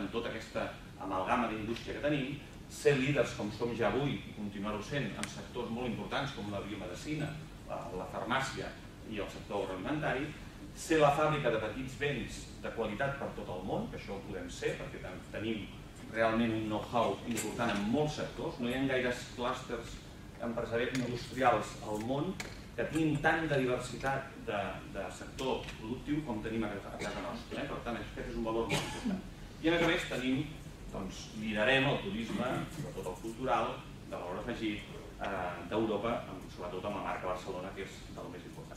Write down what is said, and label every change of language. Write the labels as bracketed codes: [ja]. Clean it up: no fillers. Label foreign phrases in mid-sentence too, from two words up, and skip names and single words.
[ca] en tota aquesta amalgama d'indústria que tenim, ser líders com som ja avui i continuar-ho sent en sectors molt importants com la biomedicina, la farmàcia i el sector agroalimentari, ser la fàbrica de petits béns de qualitat per tot el món, que això ho podem ser perquè tenim realment un know-how important en molts sectors, no hi ha gaires clústers empresarials industrials al món que tinguin tant de diversitat de sector productiu com tenim a casa nostra. Per tant, aquest és un valor molt important. I a més tenim, liderem el turisme, sobretot el cultural, de valor afegit d'Europa, sobretot amb la marca Barcelona, que és del més important.